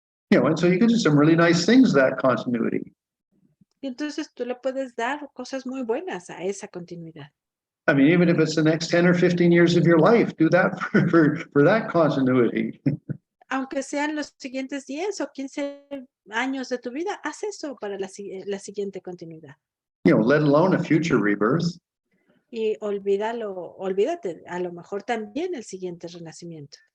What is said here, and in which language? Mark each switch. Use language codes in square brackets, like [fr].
[en] And so you can do some really nice things to that continuity. [es] Y entonces tú le puedes dar cosas muy buenas a esa continuidad. [en] Even if it's the next 10 or 15 years of your life, do that for that continuity. [es] Aunque sean los siguientes 10 o 15 años de tu vida, haz eso para la siguiente continuidad. [en] Let alone a future rebirth. [es] Y olvídate, a lo mejor también el siguiente renacimiento.